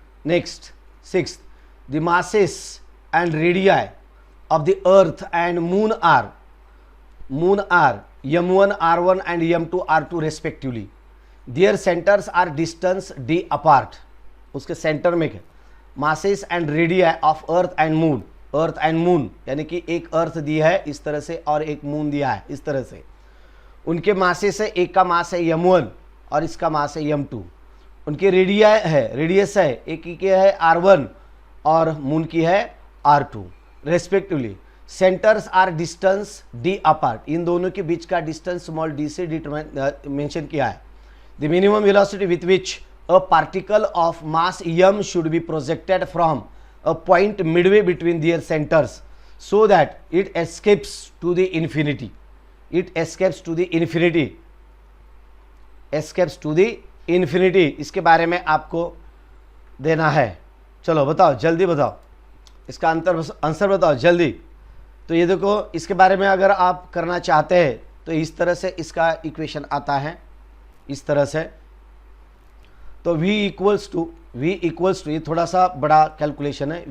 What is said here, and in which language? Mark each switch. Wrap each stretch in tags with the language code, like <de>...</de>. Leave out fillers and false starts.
<en>Next 6th, the masses and radii of the earth and moon are m1 r1 and m2 r2 respectively. Their centers are distance d apart.</en> <hi>उसके centre में क्या?</hi> <en>masses and radii of earth and moon. Earth and moon</en> <hi>यानी कि एक अर्थ दिया है इस तरह से और एक मून दिया है इस तरह से. उनके मासेस है, एक का मास है m1 और इसका मास है m2. उनके रेडियस है, एक की है r1 और मून की है r2 respectively.</hi> <en>Centers are distance d apart.</en> <hi>इन दोनों के बीच का डिस्टेंस स्मॉल d से मेंशन किया है.</hi> <en>The minimum velocity with which a particle of mass m should be projected from a point midway between their centers so that it escapes to the infinity. It escapes to the infinity. Escapes to the infinity.</en> <hi>इसके बारे में आपको देना है. चलो बताओ, जल्दी बताओ इसका आंसर बताओ जल्दी. तो ये देखो, इसके बारे में अगर आप करना चाहते हैं तो इस तरह से इसका इक्वेशन आता है, इस तरह से. तो v इक्वल्स टू, ये थोड़ा सा बड़ा कैलकुलेशन है.</hi>